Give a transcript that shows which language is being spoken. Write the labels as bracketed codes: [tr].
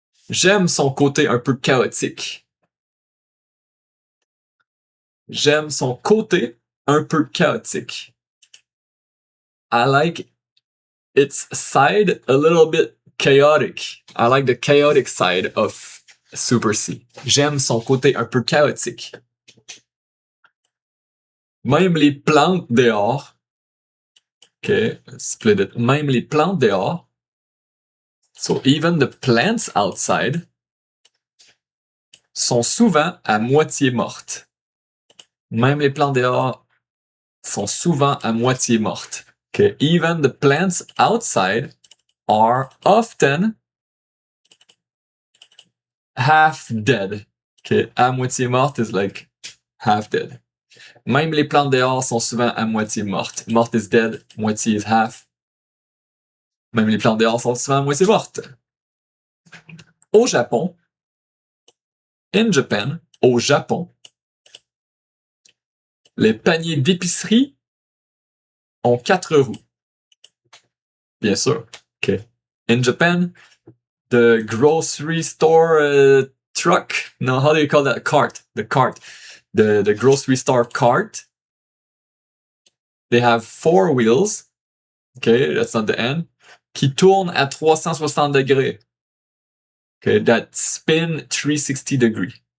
[fr] J'aime son côté un peu chaotique. J'aime son côté un peu chaotique. [en] I like its side a little bit chaotic. I like the chaotic side of Super C. [fr] J'aime son côté un peu chaotique. Même les plantes dehors. [en] Okay, split it. [fr] Même les plantes dehors. [en] So even the plants outside [fr] sont souvent à moitié mortes. Même les plantes dehors sont souvent à moitié mortes. [en] Okay, even the plants outside are often half dead. Okay, [fr] à moitié morte [en] is like half dead. [fr] Même les plantes dehors sont souvent à moitié mortes. [en] Morte is dead, moitié is half. [fr] Même les plantes dehors sont souvent à moitié mortes. Au Japon, [en] in Japan, [fr] au Japon, les paniers d'épicerie ont 4 roues. Bien sûr. [en] Okay. In Japan, the grocery store truck. No, how do you call that? Cart. The cart. The grocery store cart. They have 4 wheels. Okay, that's not the end. [fr] Qui tournent à 360 degrés. [en] Okay, that spin 360 degree.